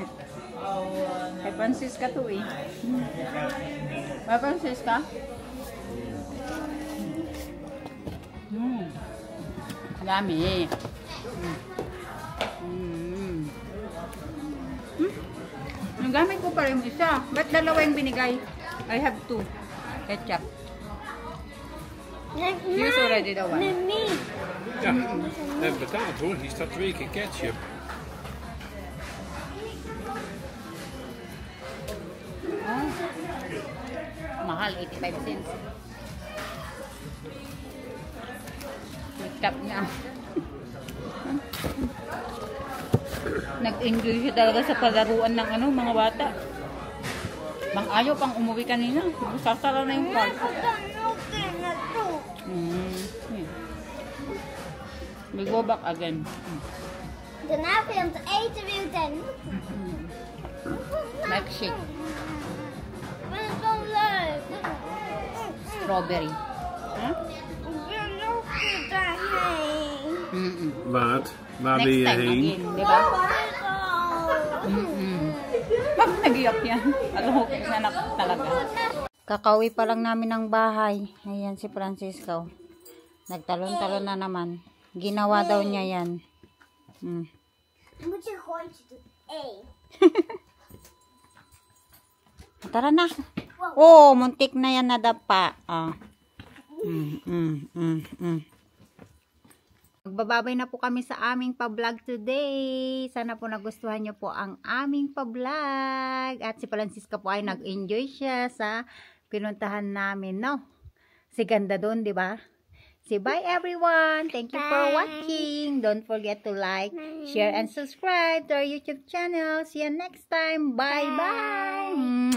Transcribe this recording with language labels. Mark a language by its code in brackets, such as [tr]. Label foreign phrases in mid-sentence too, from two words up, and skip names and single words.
[tl] Kay Francisca to eh. Kay Francisca? Dami. Nagamit ko pa rin yung isa. Ba't dalawa yung binigay? [en] I have 2. Ketchup. Use already the one. Me. [nl] Ja, en betaald hoor. Hier staat 2 keer ketchup. Oh. [tl] Mahal, 85 cents. Ketchup niya. Nag-enjoy siya talaga sa palaruan ng mga bata. Ayaw pang umuwi kanina. Sasara na yung park. [en] We go back again. [nl] Daarna filmt eten weer dan. Milkshake. Ik vind het zo leuk. Strawberry. Huh? Ik wil nog weer daarheen. Waar ben [en] Next [nl] je [en] time [nl] heen? [tl] again, di ba? Pag nag-iyak yan. Alam ko, nanak talaga. Kakauwi pa lang namin ng bahay. Ayan si Francisco. Nagtalon-talon na naman. Ginawa daw niya yan. [nl] Moet je gooitje doen. 1. [tl] Tara na. Oh, muntik na yan nadapa. Magbababay na po kami sa aming pa-vlog today. Sana po nagustuhan nyo po ang aming pa-vlog. At si Francisca po ay nag-enjoy siya sa pinuntahan namin, no? Si ganda doon, di ba? [en] Say bye everyone. Thank you for watching. Don't forget to like, share, and subscribe to our YouTube channel. See you next time. Bye-bye.